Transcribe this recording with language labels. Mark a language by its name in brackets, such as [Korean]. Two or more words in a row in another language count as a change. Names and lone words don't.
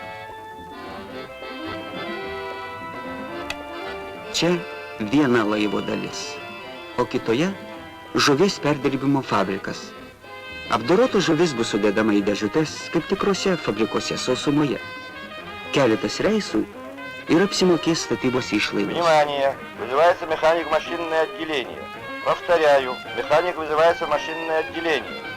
[Lithuanian] Čia viena laivo dalis, o kitoje žuvies perdirbimo fabrikas. Apdorota žuvis bus sudedama į dėžutes, kaip tikrose fabrikuose sausumoje. Keletas reisų ir apsimokės statybos išlaidos. [Russian] Внимание! Вызывается механик в машинное отделение. Повторяю, механик вызывается в машинное отделение.